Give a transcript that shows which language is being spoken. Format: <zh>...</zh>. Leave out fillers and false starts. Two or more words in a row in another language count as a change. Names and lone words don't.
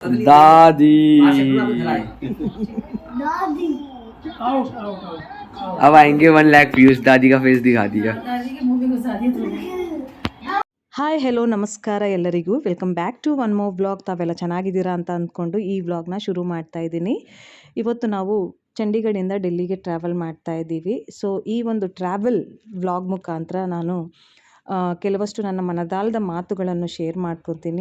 <hi>दादी अब आएंगे 1 लाख व्यूज। दादी का फेस दिखा दिया।</hi> <kn>ಹಾಯ್ ಹೆಲೋ ನಮಸ್ಕಾರ ಎಲ್ಲರಿಗೂ</kn> <en>welcome back to one more vlog.</en> <kn>ತಾವೆಲ್ಲ ಚೆನ್ನಾಗಿದ್ದೀರಾ ಅಂತ ಅಂದ್ಕೊಂಡು ಈ ವ್ಲಾಗ್ನ ಶುರು ಮಾಡ್ತಾ ಇದ್ದೀನಿ. ಇವತ್ತು ನಾವು ಚಂಡೀಗಢದಿಂದ ಡೆಲ್ಲಿಗೆ ಟ್ರಾವೆಲ್ ಮಾಡ್ತಾ ಇದ್ದೀವಿ. ಸೊ ಈ ಒಂದು</kn> <en>travel vlog</en> <kn>ಮುಖಾಂತರ ನಾನು ಕೆಲವಷ್ಟು ನನ್ನ ಮನದಾಳದ ಮಾತುಗಳನ್ನು ಶೇರ್ ಮಾಡ್ಕೊತೀನಿ.</kn>